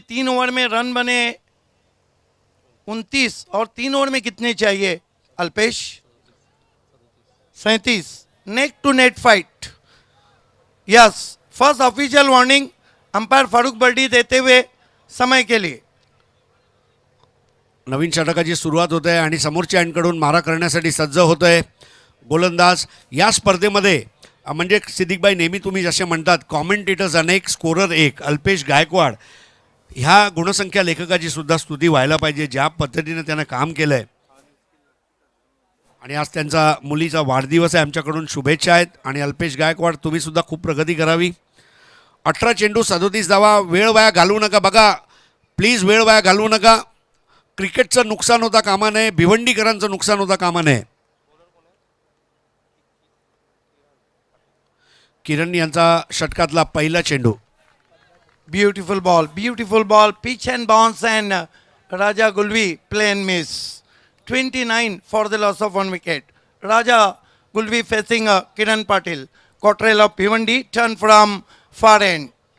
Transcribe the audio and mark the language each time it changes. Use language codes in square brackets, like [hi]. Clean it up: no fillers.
[hi] 3 over में run बने 29 और 3 ओवर में कितने चाहिए Alpesh? [en] 37. Neck to neck fight. Yes, first official warning [hi] umpire Farooq birdie देते हुए समय के लिए. [mr] नवीन षटकाची सुरुवात होत आहे आणि समोरच्या एंडकडून मारा करण्यासाठी सज्ज होत आहे गोलंदाज. या स्पर्धेमध्ये म्हणजे सिद्दीकबाई नेहमी तुम्ही जसे म्हणतात कॉमेंटेटर्स अनेक, स्कोरर एक. अल्पेश गायकवाड ह्या गुणसंख्या लेखकाची सुद्धा स्तुती व्हायला पाहिजे, ज्या पद्धतीने त्यानं काम केलं आहे. आणि आज त्यांचा मुलीचा वाढदिवस आहे, आमच्याकडून शुभेच्छा आहेत. आणि अल्पेश गायकवाड तुम्ही सुद्धा खूप प्रगती करावी. 18 चेंडू 37 धावा. वेळ वाया घालवू नका बघा, प्लीज वेळ वाया घालवू नका. क्रिकेटचं नुकसान होता कामा नये, भिवंडीकरांचं नुकसान होता कामा नये. किरण यांचा षटकातला पहिला चेंडू. [en] Beautiful ball, pitch and bounce, and Raja Gulvi play and miss. 29 for the loss of 1 wicket. Raja Gulvi facing Kiran Patil, Cottrell of Bhiwandi, turn from far end.